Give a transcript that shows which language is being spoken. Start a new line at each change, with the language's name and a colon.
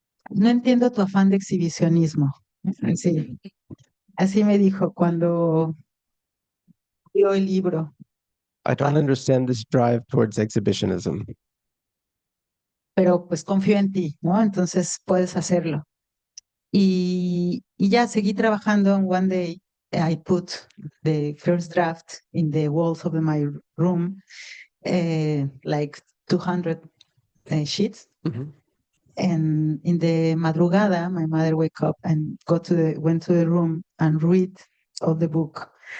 Spanish: No entiendo tu afán de exhibicionismo. Sí, así me dijo cuando vio el libro.
English: I don't understand this drive towards exhibitionism.
Spanish: Pero pues confío en ti, ¿no? Entonces puedes hacerlo. Y ya seguí trabajando.
English: And one day I put the first draft in the walls of my room, like 200 sheets. And in the madrugada, my mother wake up and went to the room and read all the book.